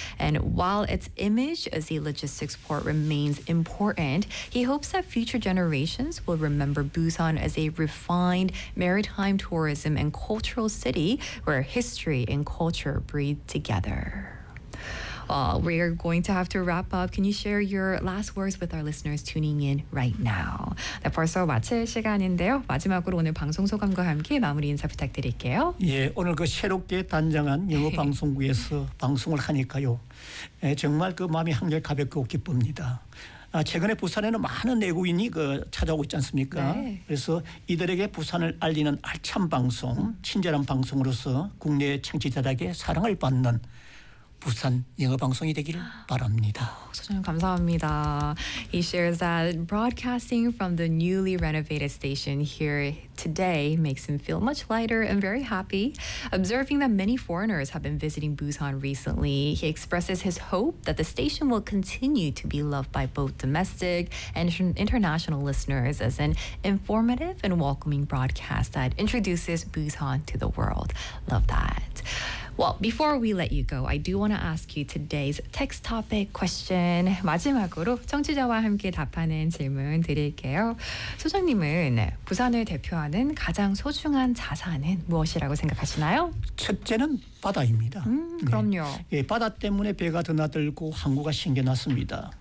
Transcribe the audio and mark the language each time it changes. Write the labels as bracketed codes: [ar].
[en] And while its image as a logistics port remains important, he hopes that future generations will remember Busan as a refined maritime tourism and cultural city where history and culture breathe together. Well, we are going to have to wrap up. Can you share your last words with our listeners tuning in right now? [ko] 네, 벌써 마칠 시간인데요. 마지막으로 오늘 방송 소감과 함께 마무리 인사 부탁드릴게요. 예, 오늘 그 새롭게 단장한 영어 방송국에서 방송을 하니까요. 예, 정말 그 마음이 한결 가볍고 기쁩니다. 아, 최근에 부산에는 많은 내국인이 그 찾아오고 있지 않습니까? 네. 그래서 이들에게 부산을 알리는 알찬 방송, 친절한 방송으로서 국내 청취자들에게 사랑을 받는 부산 영어 방송이 되길 바랍니다. 소장님 감사합니다. [en] He shares that broadcasting from the newly renovated station here today makes him feel much lighter and very happy. Observing that many foreigners have been visiting Busan recently, he expresses his hope that the station will continue to be loved by both domestic and international listeners as an informative and welcoming broadcast that introduces Busan to the world. Love that. Well, before we let you go, I do want to ask you today's text topic question. [ko] 마지막으로 청취자와 함께 답하는 질문 드릴게요. 소장님은 부산을 대표하는 가장 소중한 자산은 무엇이라고 생각하시나요? 첫째는 바다입니다. 그럼요. 예, 바다 때문에 배가 드나들고 항구가 생겨났습니다.